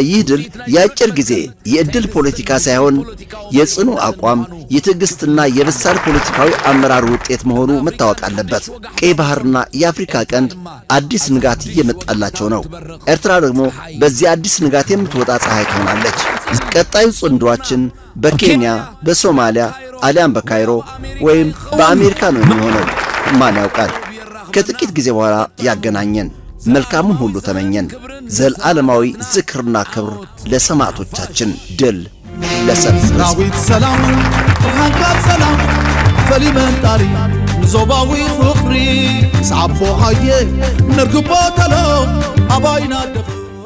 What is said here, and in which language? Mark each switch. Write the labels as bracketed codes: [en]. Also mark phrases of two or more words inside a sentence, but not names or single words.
[am] ይህ ድል የአጭር ጊዜ የእድል ፖለቲካ ሳይሆን የጽኑ አቋም፣ የትዕግስትና የበሳል ፖለቲካዊ አመራር ውጤት መሆኑ መታወቅ አለበት። ቀይ ባህርና የአፍሪካ ቀንድ አዲስ ንጋት እየመጣላቸው ነው። ኤርትራ ደግሞ በዚህ አዲስ ንጋት የምትወጣ ፀሐይ ትሆናለች። ቀጣዩ ጽንዷችን በኬንያ፣ በሶማሊያ አሊያም በካይሮ ወይም በአሜሪካ ነው የሚሆነው። ማን ያውቃል? ከጥቂት ጊዜ በኋላ ያገናኘን። መልካሙን ሁሉ ተመኘን። ዘላለማዊ ዝክርና ክብር ለሰማዕቶቻችን። ድል ለሰብ [ti] ሰራዊት ሰላም ብርሃንካ ሰላም ፈሊመንጣሪ ንዞባዊ ፍቕሪ ሰዓቦ ሃየ ነርግቦ ተሎ ኣባይና